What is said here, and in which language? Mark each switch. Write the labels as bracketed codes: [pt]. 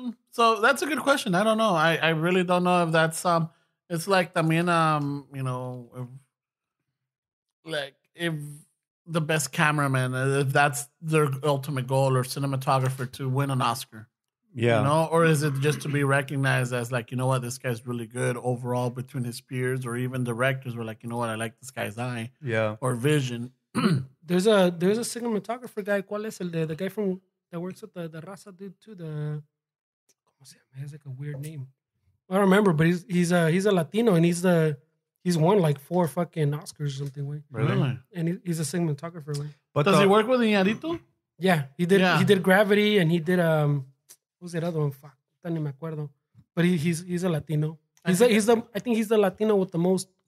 [en] So that's a good question. I don't know. I really don't know if that's it's like también you know if the best cameraman, if that's their ultimate goal, or cinematographer to win an Oscar. Yeah. You know, or is it just to be recognized as like, you know what, this guy's really good overall between his peers, or even directors were like, you know what, I like this guy's eye Yeah. or vision. There's a cinematographer guy. [es] ¿Cuál es el [en] the guy from that works with the Raza dude too? [es] ¿Cómo se llama? [en] He has like a weird name. I don't remember, but he's a Latino, and he's won like 4 fucking Oscars or something. Way. Really? And he's a cinematographer. Way. But Does he work with Iñárritu? Yeah, he did. Yeah. He did Gravity, and he did what was that other one? Fuck, [es] ni me acuerdo. [en] But he's a Latino. I think he's the Latino with the most.